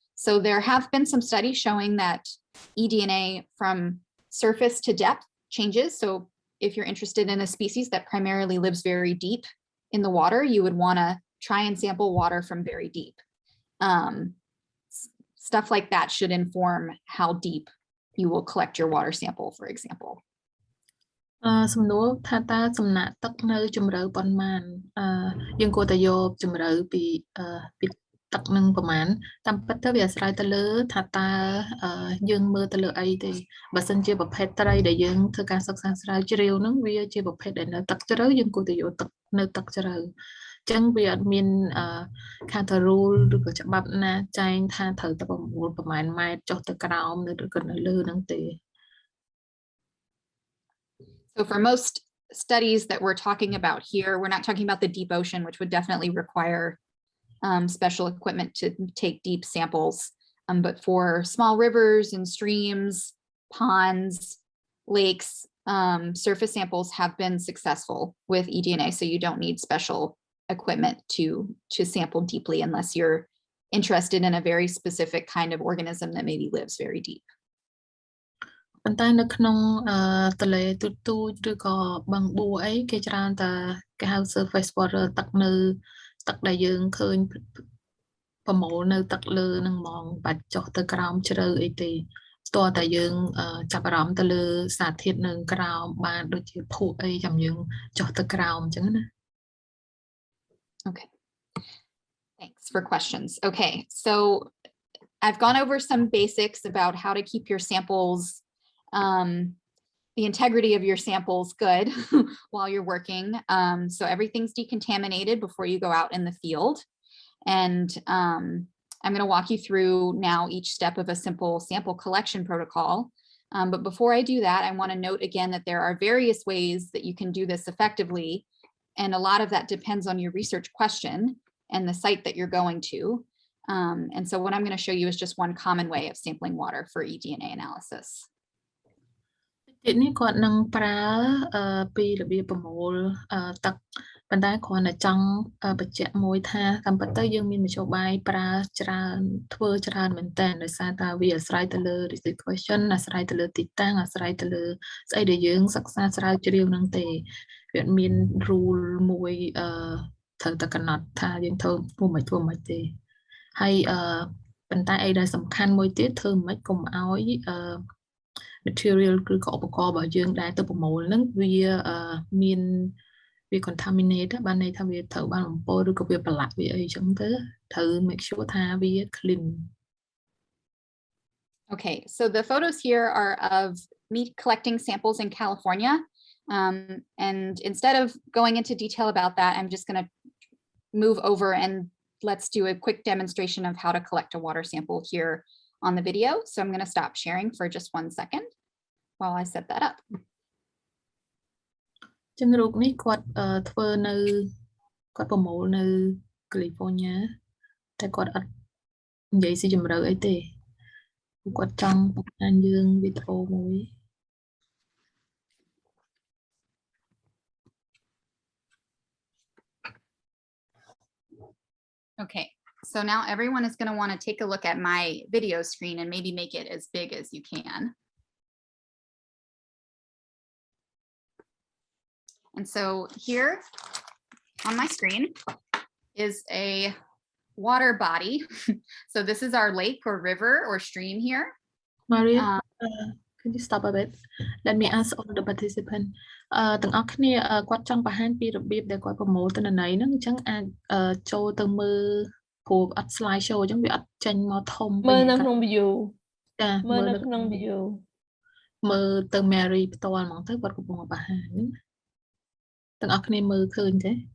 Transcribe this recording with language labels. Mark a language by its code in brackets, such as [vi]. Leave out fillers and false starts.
[en] So there have been some studies showing that eDNA from surface to depth changes. So if you're interested in a species that primarily lives very deep in the water, you would want to try and sample water from very deep. Stuff like that should inform how deep you will collect your water sample, for example. [km] សំណួរថាតើសំណាក់ទឹកនៅជម្រៅប៉ុន្មានយើងគួរតែយកជម្រៅពីទឹកនឹងប្រមាណតាមពិតទៅវាអាស្រ័យទៅលើថាតើយើងមើលទៅលើអីទេបើសិនជាប្រភេទត្រីដែលយើងធ្វើការសិក្សាស្រាវជ្រាវហ្នឹងវាជាប្រភេទដែលនៅទឹកជ្រៅយើងគួរតែយកទឹកនៅទឹកជ្រៅអញ្ចឹងវាអត់មានខាត rule ឬក៏ច្បាប់ណាចែងថាត្រូវតែប្រមូលប្រមាណម៉ែត្រចុះទៅក្រោមឬក៏នៅលើហ្នឹងទេ [en] So for most studies that we're talking about here, we're not talking about the deep ocean, which would definitely require special equipment to take deep samples. But for small rivers and streams, ponds, lakes, surface samples have been successful with eDNA. So you don't need special equipment to sample deeply unless you're interested in a very specific kind of organism that maybe lives very deep. [km] ប៉ុន្តែនៅក្នុងទន្លេទូចឬក៏បឹងបួអីគេច្រើនតែគេហៅ surface water ទឹកនៅទឹកដែលយើងឃើញប្រមូលនៅទឹកលើនឹងហ្មងបាច់ចុះទៅក្រោមជ្រៅអីទេតើតែយើងចាប់អារម្មណ៍ទៅលើសារធាតុនៅក្រោមបានដូចជាភក់អីចាំយើងចុះទៅក្រោមអញ្ចឹងណា [en] Okay. Thanks for questions. Okay, so I've gone over some basics about how to keep your samples the integrity of your samples good while you're working. So everything's decontaminated before you go out in the field. And I'm going to walk you through now each step of a simple sample collection protocol. But before I do that, I want to note again that there are various ways that you can do this effectively. And a lot of that depends on your research question and the site that you're going to. And so what I'm going to show you is just one common way of sampling water for eDNA analysis. [km] ទីនេះគាត់នឹងប្រើពីរបៀបប្រមូលទឹកប៉ុន្តែគ្រាន់តែចង់បញ្ជាក់មួយថាតាមពិតទៅយើងមានមធ្យោបាយប្រើច្រើនធ្វើច្រើនមែនតើដោយសារតែវាអាស្រ័យទៅលើ research question អាស្រ័យទៅលើទីតាំងអាស្រ័យទៅលើស្អីដែលយើងសិក្សាស្រាវជ្រាវហ្នឹងទេវាមាន rule មួយត្រូវតែកំណត់ថាយើងធ្វើធ្វើមិនទេហើយប៉ុន្តែអីដែលសំខាន់មួយទៀតធ្វើមិនកុំឲ្យ material ឬក៏ឧបករណ៍របស់យើងដែលទៅប្រមូលហ្នឹងវាមានវា contaminate បានន័យថាវាត្រូវបានបំពុលឬក៏វាប្រឡាក់វាអីចឹងទៅត្រូវ make sure ថាវា clean. [en] Okay, so the photos here are of me collecting samples in California. And instead of going into detail about that, I'm just going to move over and let's do a quick demonstration of how to collect a water sample here on the video. So I'm going to stop sharing for just 1 second while I set that up. [km] ចឹងរូបនេះគាត់ធ្វើនៅគាត់ប្រមូលនៅ California តែគាត់អត់និយាយស៊ីជម្រៅអីទេគាត់ចង់បង្ហាញយើងវីដេអូមួយ [en] Okay, so now everyone is going to want to take a look at my video screen and maybe make it as big as you can. And so here on my screen is a water body. So this is our lake or river or stream here. Maria, can you stop a bit? Let me ask all the participants. [km] ទាំងអស់គ្នាគាត់ចង់បង្ហាញពីរបៀបដែលគាត់ប្រមូលទិន្នន័យហ្នឹងអញ្ចឹងអាចចូលទៅមើលព្រោះអត់ slide show អញ្ចឹងវាអត់ចេញមកធំពេកមើលនៅក្នុង view ចាមើលនៅក្នុង view មើលទៅ Mary ផ្ទាល់ហ្មងទៅគាត់កំពុងបង្ហាញទាំងអស់គ្នាមើលឃើញទេ